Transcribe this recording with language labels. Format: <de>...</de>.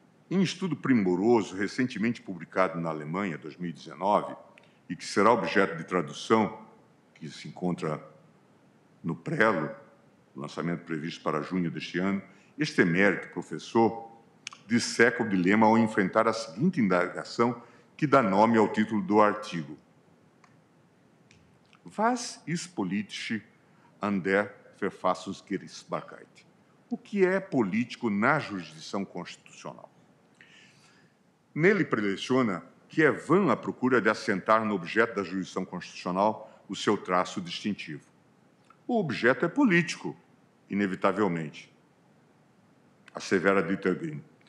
<pt>Em estudo primoroso, recentemente publicado na Alemanha, 2019, e que será objeto de tradução, que se encontra no Prelo, lançamento previsto para junho deste ano, este emérito professor disseca o dilema ao enfrentar a seguinte indagação que dá nome ao título do artigo.</pt> <de>Was ist politisch an der Verfassungsgerichtsbarkeit?</de> <pt>O que é político na jurisdição constitucional? Nele preleciona que é vã a procura de assentar no objeto da jurisdição constitucional o seu traço distintivo. O objeto é político, inevitavelmente. Assevera Dieter Grimm.</pt>